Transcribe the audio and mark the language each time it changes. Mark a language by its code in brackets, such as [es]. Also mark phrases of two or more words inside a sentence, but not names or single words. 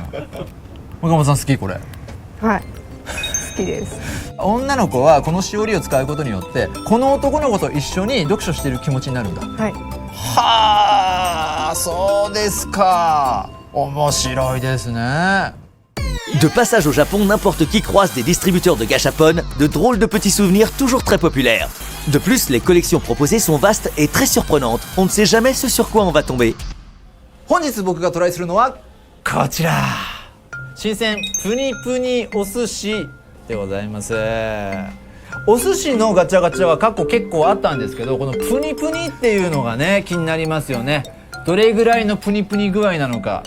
[ja] 岡本さん好きこれ？はい、好きです。女の子はこのしおりを使うことによってこの男の子と一緒に読書している気持ちになるんだ。はい。はあ、そうですか。面白いですね。 [fr] De passage au Japon, n'importe qui croise des distributeurs de gashapon, de drôles de petits souvenirs toujours très populaires. De plus, les collections proposées sont vastes et très surprenantes. On ne sait jamais ce sur quoi on va tomber. [ja] 本日僕がトライするのはこちら、新鮮プニプニお寿司でございます。お寿司のガチャガチャは過去結構あったんですけど、このプニプニっていうのがね、気になりますよね。どれぐらいのプニプニ具合なのか。